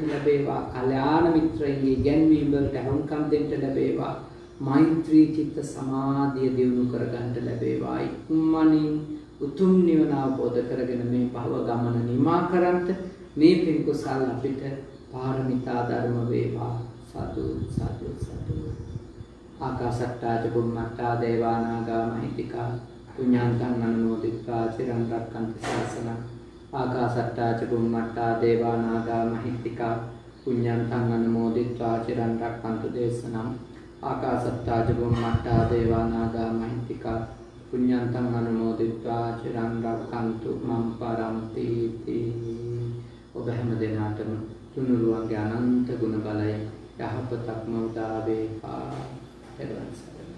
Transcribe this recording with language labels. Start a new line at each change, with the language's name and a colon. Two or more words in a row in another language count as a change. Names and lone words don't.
Sinhala: ලැබේවා කල්යාණ මිත්‍රයන්ගේ ඉගැන්වීම් වලට හුම්කම් දෙන්න ලැබේවා මෛත්‍රී චිත්ත සමාධිය දියුණු කරගන්න ලැබේවා ඉක්මනින් උතුම් නිවන අවබෝධ කරගෙන මේ භව ගමන නිමා කරන්ට මේ පින් කුසල් අපිට පාරමිතා ධර්ම වේවා
Pali: සතු සතු සතු ආකාශට්ටා චුම්මට්ටා දේවානාගා මහිත්‍තිකා පුඤ්ඤාන්තං අනුමෝදිත්වා චිරන් රක්ඛන්ති ශාසනං ආකාශට්ටා චුම්මට්ටා දේවානාගා මහිත්‍තිකා පුඤ්ඤාන්තං අනුමෝදිත්වා චිරන් රක්ඛන්තු දේශනං ආකාශට්ටා චුම්මට්ටා දේවානාගා මහිත්‍තිකා පුඤ්ඤාන්තං අනුමෝදිත්වා චිරන් රක්ඛන්තු මම් පරන්ති
Sinhala: ඔබ හැම දෙනාටම තුනුරුවන්ගේ අනන්ත ගුණ බලය යහපතක්ම උදා වේවා.